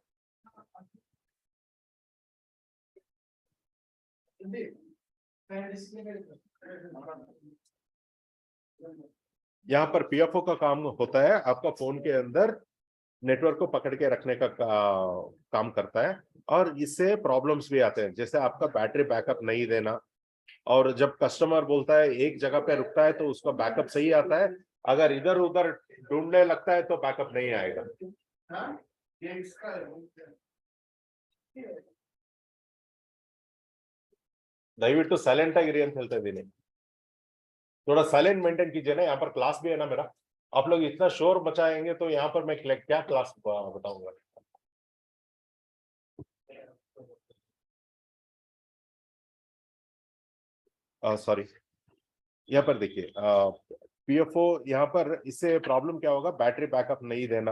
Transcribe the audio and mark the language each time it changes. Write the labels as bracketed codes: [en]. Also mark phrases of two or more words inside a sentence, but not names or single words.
[hi] यहाँ पर पीएफओ का काम होता है आपका फोन के अंदर नेटवर्क को पकड़ के रखने का काम करता है, और इससे प्रॉब्लम्स भी आते हैं, जैसे आपका [en] battery backup [hi] नहीं देना, और जब कस्टमर बोलता है एक जगह पे रुकता है तो उसका बैकअप सही आता है, अगर इधर उधर ढूंढने लगता है तो बैकअप नहीं आएगा। [kn] ದಯವಿಟ್ಟು ಸೈಲೆಂಟ್ ಆಗಿರಿ ಅಂತ ಹೇಳ್ತಾ ಇದ್ದೀನಿ, [hi] थोड़ा [en] silent maintain [hi] कीजिए ना, यहाँ पर क्लास भी है ना मेरा। आप लोग इतना शोर मचाएंगे तो यहाँ पर मैं क्या क्लास बताऊंगा? सॉरी, यहाँ पर देखिए, पीएफओ यहाँ पर इससे प्रॉब्लम क्या होगा, [en] battery backup [hi] नहीं देना।